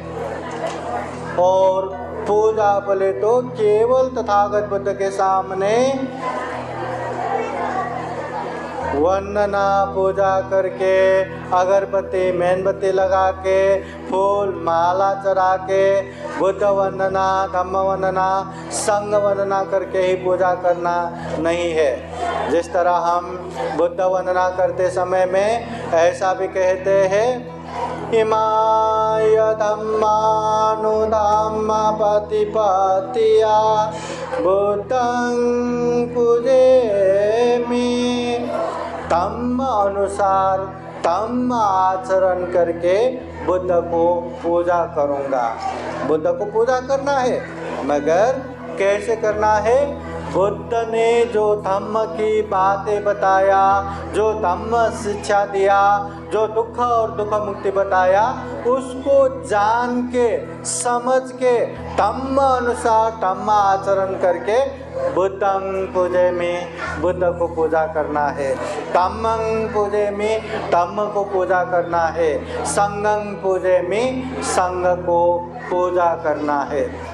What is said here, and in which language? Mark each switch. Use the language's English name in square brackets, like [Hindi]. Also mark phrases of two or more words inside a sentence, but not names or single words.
[Hindi] और पूजा बोले तो केवल तथागत बुद्ध के सामने वंदना पूजा करके, अगरबत्ती मेणबत्ती लगा के, फूल माला चढ़ा के बुद्ध वंदना, धम्म वंदना, संघ वंदना करके ही पूजा करना नहीं है। जिस तरह हम बुद्ध वंदना करते समय में ऐसा भी कहते हैं, [Pali] इमाय धम्मानुधाम्मा पतिपत्तिया बुद्धं पूजे [Hindi] धम्म अनुसार धम्म आचरण करके बुद्ध को पूजा करूँगा। बुद्ध को पूजा करना है, मगर कैसे करना है? बुद्ध ने जो धम्म की बातें बताया, जो धम्म शिक्षा दिया, जो दुख और दुख मुक्ति बताया, उसको जान के समझ के धम्म अनुसार धम्म आचरण करके [Pali] बुद्धं पूजे [Hindi] में बुद्ध को पूजा करना है, [Pali] धम्मं पूजे [Hindi] में धम्म को पूजा करना है, [Pali] संघं पूजे [Hindi] में संघ को पूजा करना है।